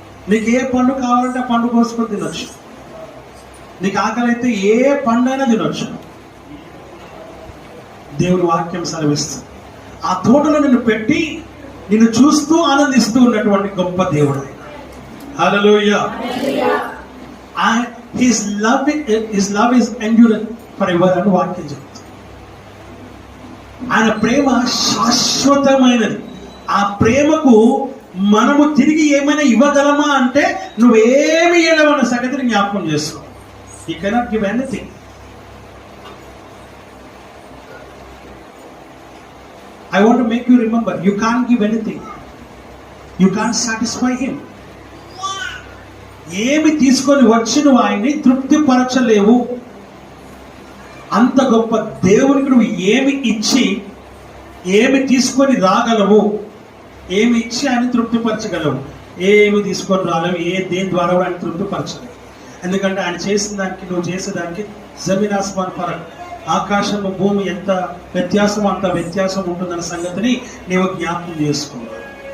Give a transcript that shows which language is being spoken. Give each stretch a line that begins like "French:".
Telugu: నీకు ఏ పండు కావాలంటే ఆ పండు కోసుకొని తినొచ్చు, నీకు ఆకలి అయితే ఏ పండు అయినా తినొచ్చు. దేవుని వాక్యం సెలవిస్తుంది. ఆ తోటలో నిన్ను పెట్టి నిన్ను చూస్తూ ఆనందిస్తూ ఉన్నటువంటి గొప్ప దేవుడు ఆయన. హల్లెలూయా.
English: His love is endureth forever
Telugu: అని వాక్యం చెప్తుంది. ఆయన ప్రేమ శాశ్వతమైనది. ఆ ప్రేమకు మనము తిరిగి ఏమైనా ఇవ్వగలమా అంటే నువ్వేమి ఇవ్వలేవన్న సంగతిని జ్ఞాపకం చేసుకో.
English: You cannot give anything. I want to make you remember, you can't give anything. You can't satisfy him.
Telugu: ఏమి తీసుకొని వచ్చి నువ్వు ఆయన్ని తృప్తిపరచలేవు. అంత గొప్ప దేవునికి నువ్వు ఏమి ఇచ్చి, ఏమి తీసుకొని రాగలవు, ఏమి ఇచ్చి ఆయన తృప్తిపరచగలవు? ఏమి తీసుకొని రాలేవు. దేని ద్వారా ఆయన తృప్తిపరచలేవు. ఎందుకంటే ఆయన చేసిన దానికి, నువ్వు చేసేదానికి
Hindi: జమీన్ ఆస్మాన్ ఫరక్,
Telugu: ఆకాశము భూమి ఎంత వ్యత్యాసం, అంత వ్యత్యాసం ఉంటుందన్న సంగతిని నీవు జ్ఞాపకం చేసుకోవాలి.